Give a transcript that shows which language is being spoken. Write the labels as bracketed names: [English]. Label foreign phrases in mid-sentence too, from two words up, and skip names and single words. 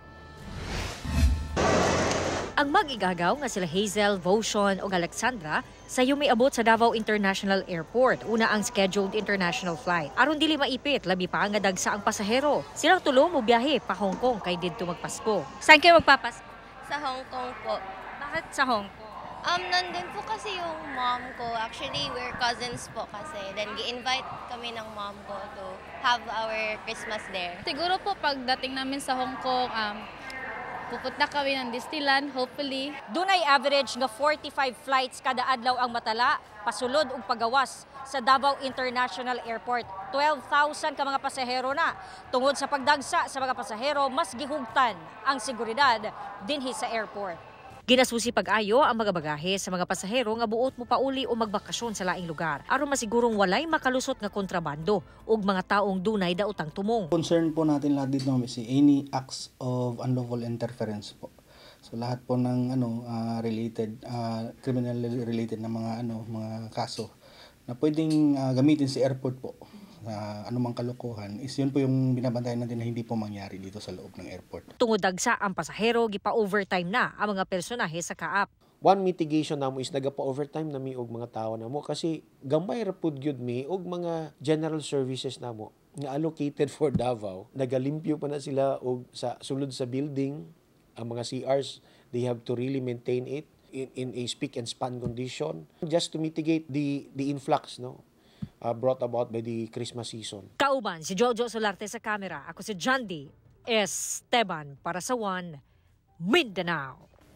[Cebuano] Ang mag-igagaw nga sila Hazel, Votion o Alexandra sa yumiabot sa Davao International Airport. Una ang [English] scheduled international flight. [Cebuano] Aron dili maipit, labi pa nga dagsa ang pasahero. Silang tulo mo biyahe pa Hong Kong kay didto magpasko. [Filipino] Saan kayo magpapasko? Sa Hong Kong po. Bakit sa Hong Kong? Nandun po kasi yung mom ko. [English] Actually, we're cousins [Filipino] po kasi. [English] Then, [Filipino] gi-invite kami ng mom ko [English] to have our Christmas there. [Filipino] Siguro po pagdating namin sa Hong Kong, pupunta kami ng Disneyland, hopefully. [Cebuano] Dunay average nga 45 flights kada adlaw ang matala, pasulod ug pagawas sa Davao International Airport. 12,000 ka mga pasahero na. Tungod sa pagdagsa sa mga pasahero, mas gihugtan ang seguridad dinhi sa airport. Ginasusi pag-ayo ang mga bagahe sa mga pasahero nga buot mo pauli o magbakasyon sa laing lugar aron masigurong walay makalusot nga kontrabando ug mga taong dunay daotang tumong. [Filipino] Concern po natin lahat dito si [English] any acts of unlawful interference [Filipino] po. So lahat po ng [English] related criminal related [Filipino] na mga kaso na pwedeng gamitin sa airport po. Anumang kalokohan is yun po yung binabantayan natin na hindi po mangyari dito sa loob ng airport. [Cebuano] Tungod dagsa ang pasahero, gipa-overtime na ang mga personahe sa kaap. [English] One mitigation [Cebuano] namo is nagapa-overtime nami og mga tao namo kasi gambay ra pud gyud mi og mga [English] general services [Cebuano] namo nga [English] allocated for Davao. [Cebuano] Nagalimpyo pa na sila og sa sulod sa building ang mga CRs, [English] they have to really maintain it in a spick and span condition just to mitigate the influx brought about by the Christmas season. [Cebuano] Kauban si Jojo Solarte sa kamera. Ako si John D. Esteban para sa One Mindanao.